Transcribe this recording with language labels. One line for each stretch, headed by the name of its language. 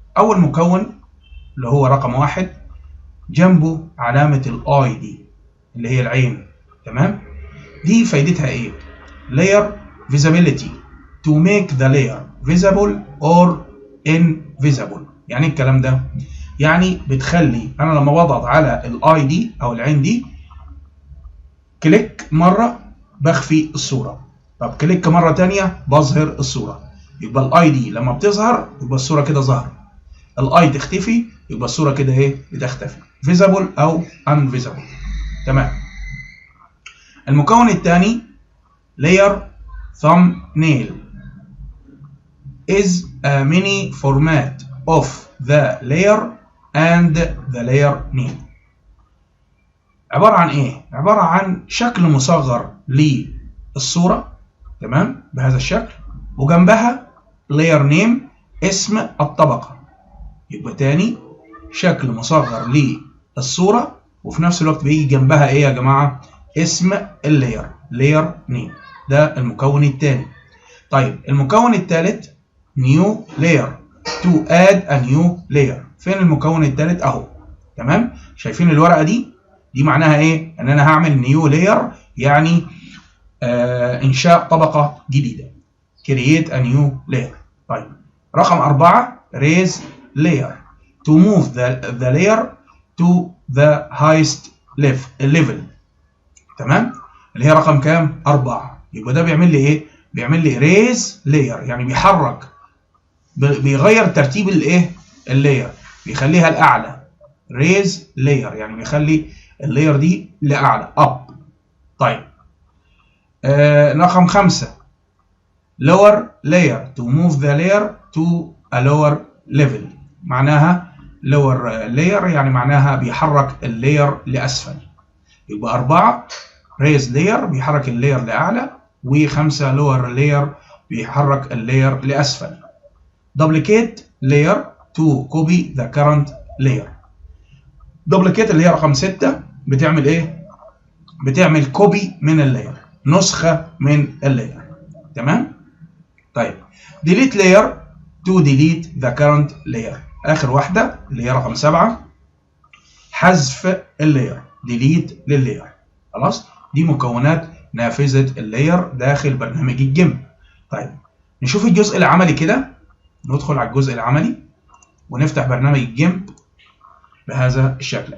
Arabic: اول مكون اللي هو رقم 1 جنبه علامه الاي دي اللي هي العين. تمام؟ دي فايدتها ايه؟
English: layer visibility to make the layer visible or invisible.
Arabic: يعني الكلام ده يعني بتخلي انا لما بضغط على الاي دي او العين دي كليك مره بخفي الصوره، طب كليك مره ثانيه بظهر الصوره. يبقى الاي دي لما بتظهر يبقى الصوره كده ظهرت، الاي تختفي يبقى الصوره كده ايه؟ بتختفي، visible او invisible. تمام. المكون الثاني
English: layer thumbnail is a mini format of the layer and the layer name.
Arabic: عبارة عن ايه؟ عبارة عن شكل مصغر للصورة، تمام؟ بهذا الشكل، وجنبها layer name اسم الطبقة. يبقى تاني شكل مصغر للصورة وفي نفس الوقت بيجي جنبها ايه يا جماعة؟ اسم اللاير، layer name. ده المكون الثاني. طيب المكون الثالث
English: new layer to add a new layer.
Arabic: فين المكون الثالث؟ اهو. تمام؟ شايفين الورقه دي معناها ايه؟ ان انا هعمل new layer، يعني انشاء طبقه جديده،
English: create a new layer.
Arabic: طيب رقم 4
English: raise layer to move the layer to the highest level.
Arabic: تمام؟ اللي هي رقم كام؟ 4. يبقى ده بيعمل لي ايه؟ بيعمل لي ريز لاير، يعني بيحرك، بيغير ترتيب الايه؟ اللاير، بيخليها الاعلى. ريز لاير يعني بيخلي اللاير دي لاعلى، اب. طيب رقم 5
English: lower layer to move the layer to a lower level.
Arabic: معناها lower layer يعني معناها بيحرك اللاير لاسفل. يبقى 4 raise layer بيحرك اللاير لاعلى، و5 lower layer بيحرك اللاير لاسفل.
English: duplicate layer to copy the current layer.
Arabic: duplicate اللي هي رقم 6 بتعمل ايه؟ بتعمل كوبي من اللاير، نسخه من اللاير. تمام؟ طيب
English: delete layer to delete the current layer.
Arabic: اخر واحده اللي هي رقم 7 حذف اللاير، delete لللاير. خلاص؟ دي مكونات نافذة اللاير داخل برنامج الجيم. طيب نشوف الجزء العملي كده. ندخل على الجزء العملي ونفتح برنامج الجيم بهذا الشكل.